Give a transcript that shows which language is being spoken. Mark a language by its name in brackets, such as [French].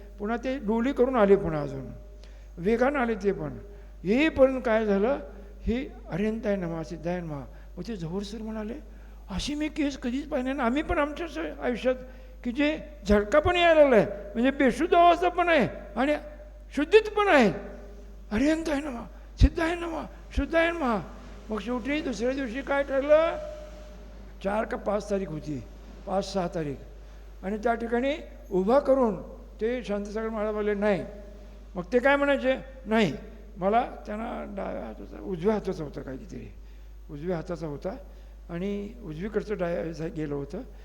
[Marathi] पुन्हा ते डोली करून आले, पुन्हा अजून वेगानं आले ते पण. येईपर्यंत काय झालं, हे [Sanskrit] अरेंताय नमः, सिद्धाय नमः. [Marathi] मग ते झंवर सर म्हणाले, अशी मी केस कधीच पाहिजे ना. आम्ही पण आमच्या आयुष्यात की जे झटका पण यायला लागला आहे, म्हणजे बेशुद्ध अवस्था पण आहे आणि शुद्धीत पण आहे. [Sanskrit] अरेंताय नमः, सिद्धाय नमः, शुद्धाय नमः. [Marathi] मग शेवटी दुसऱ्या दिवशी काय ठरलं, 4 का 5 तारीख होती, 5-6 तारीख. आणि त्या ठिकाणी उभा करून ते शांतीसागर महाराज बोलले नाही. मग ते काय म्हणायचे, नाही मला, त्यांना डाव्या हाताचा उजव्या हाताचा होता काहीतरी, उजव्या हाताचा होता आणि उजवीकडचं गेलं होतं.